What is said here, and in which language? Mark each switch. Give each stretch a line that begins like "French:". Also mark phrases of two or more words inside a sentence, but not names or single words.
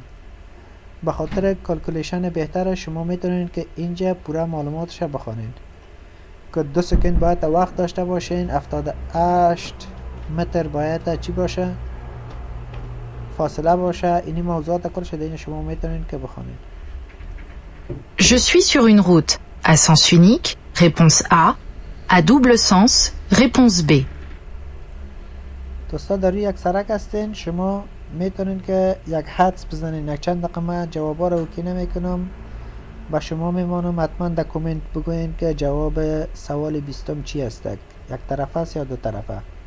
Persian: به خاطر کالکولیشن بهتر شما میتونین که اینجا پورا معلوماتش بخونین که 2 سکند باید وقت داشته باشین، 78 متر باید چی باشه؟ فاصله باشه. اینی موضوعات کلش دین شما میتونین که بخونین.
French: Je suis sur une route. À sens unique, réponse A. À double sens, réponse B.
Persian: دوستا در روی یک سرک هستین، شما میتونین که یک حدس بزنین. یک چند دقیقه من جوابا رو اوکی نمیکنم، با شما میمانم حتما در کومنت بگوین که جواب سوال 20 چی است، یک طرفه است یا دو طرفه.